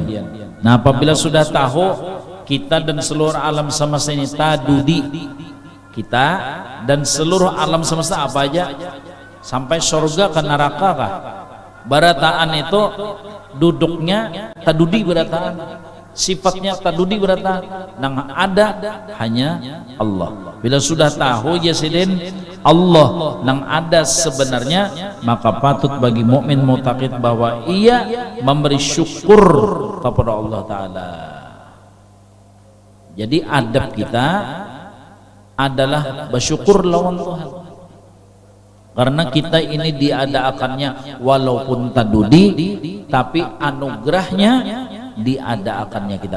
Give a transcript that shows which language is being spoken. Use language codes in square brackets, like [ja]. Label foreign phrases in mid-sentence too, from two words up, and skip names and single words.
[bjn] Nah apabila sudah tahu kita dan seluruh alam semesta ini tadudi, kita dan seluruh alam semesta apa aja, sampai surga ke neraka kah, barataan itu duduknya tadudi barataan, sifatnya tadudi barataan, nang ada hanya Allah. Bila sudah tahu Yasidin Allah nang ada sebenarnya, [id] maka patut bagi mukmin muttaqid bahwa ia memberi syukur kepada Allah Ta'ala. [bjn] Jadi adab kita adalah bersyukur lawan Tuhan, karena kita ini diadakannya walaupun tadudi, tapi anugerahnya diadakannya kita.